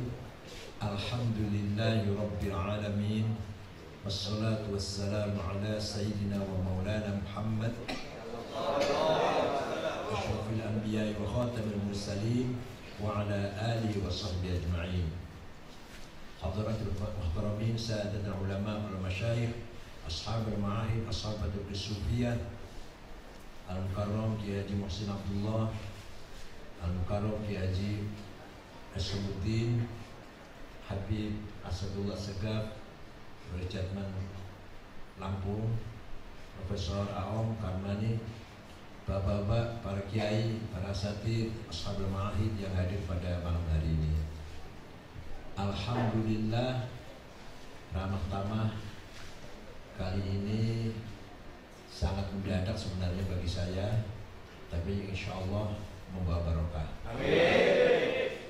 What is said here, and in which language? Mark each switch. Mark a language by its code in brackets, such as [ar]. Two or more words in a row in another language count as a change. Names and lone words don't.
[ar] الحمد لله رب العالمين. والصلاة والسلام على سيدنا ومولانا محمد أشرف الأنبياء وخاتم المرسلين وعلى آله وصحبه أجمعين. حضرات المحترمين، سادة العلماء والمشايخ، أصحاب المعاهد، أصحاب الصوفية, Al-Mukarram Kiai Haji Muhsin Abdullah, Al-Mukarram Kiai Haji Asymuddin, Habib Asadullah Segaf, Richardman Lampung, Profesor Aom Karmani, [id] bapak-bapak, para kiai, para asatidz, [ar] أصحاب المعاهد [id] yang hadir pada malam hari ini. Alhamdulillah, ramah tamah kali ini sangat mendadak sebenarnya bagi saya, tapi [ar] إن شاء الله [id] membawa barokah. Amin.